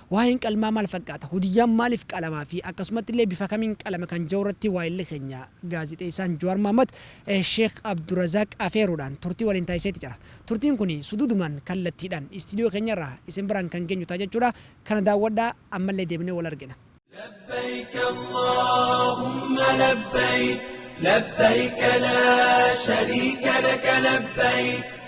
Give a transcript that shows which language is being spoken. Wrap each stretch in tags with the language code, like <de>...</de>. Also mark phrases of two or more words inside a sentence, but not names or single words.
<om>Waa'een qalmaa maal fakkaata? Hudiyyaan maaliif qalamaa fi akkasumatti illee bifa kamiin qalama kan jiru irratti waa'illee keenya gaazexeessaan Jawaar Mahammad, eh, Sheekh Abdurazaaq afeeruudhaan turtii waliin taasiseeti jira. Turtiin kuni suduudumaan kallattiidhaan istiidiyoo keenyarraa isin biraan kan geenyu ta'a jechuudha. Kana daawwadhaa, ammallee deebinee wal argina.</om> <ar>لبيك اللهم لبيك، لبيك لا شريك لك لبيك،</ar>